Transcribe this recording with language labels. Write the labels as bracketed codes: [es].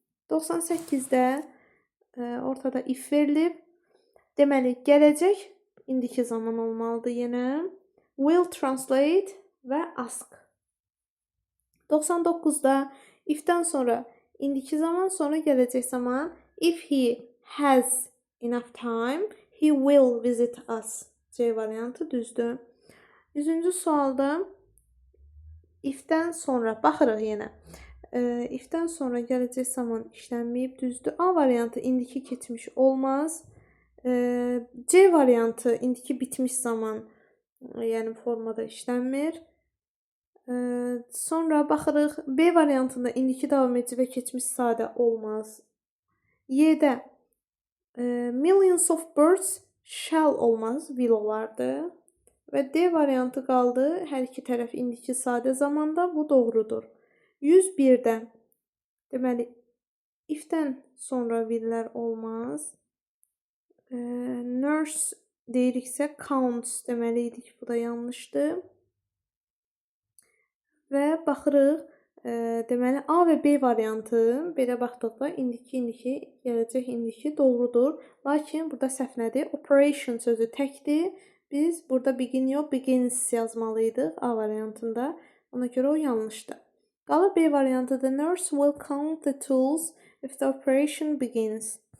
[az] 98-də ortada if verilib. Deməli gələcək indiki zaman olmalıdır yenə. Will translate və ask. 99-da if-dən sonra indiki zaman, sonra gələcək zaman. [en] If he has enough time, he will visit us. [az] C variantı düzdür. 100-cü sualda if-dən sonra baxırıq yenə. If-dən sonra gələcək zaman işlənməyib, düzdür. A variantı indiki keçmiş olmaz. C variantı indiki bitmiş zaman, yəni formada işlənmir. Sonra baxırıq. B variantında indiki davam edici və keçmiş sadə olmaz. Y-də millions of birds shall olmaz, will olardı. Və D variantı qaldı. Hər iki tərəf indiki sadə zamanda. Bu doğrudur. 101-də. Deməli, if-dən sonra will-lər olmaz. Nurse deyiriksə counts deməli idik. Bu da yanlışdır. Və baxırıq. Deməli, A və B variantı belə baxdıqda indiki, gələcək indiki doğrudur. Lakin burada səhv nədir? Operation sözü təkdir. Biz burada begin yox, begins yazmalıydıq A variantında. Ona görə o yanlışdır. Qalır B variantı. [en] The nurse will count the tools if the operation begins.